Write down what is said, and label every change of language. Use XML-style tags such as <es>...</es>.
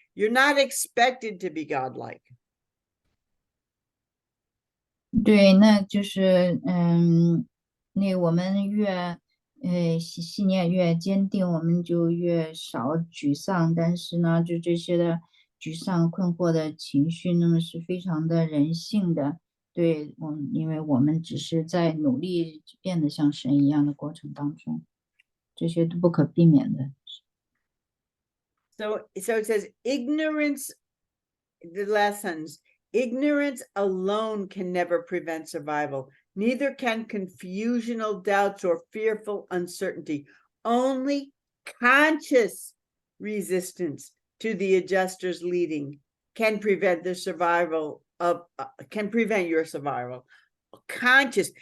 <en>You're not expected to be godlike.</en> <zh>对，那就是那我们越信念越坚定，我们就越少沮丧。但是呢，就这些的沮丧、困惑的情绪，那么是非常的人性的。对，因为我们只是在努力变得像神一样的过程当中，这些都不可避免的。</zh> <en>So it says ignorance, the lessons. Ignorance alone can never prevent survival. Neither can confusional doubts or fearful uncertainty. Only conscious resistance to the adjuster's leading can prevent the survival can prevent your survival. Conscious.</en>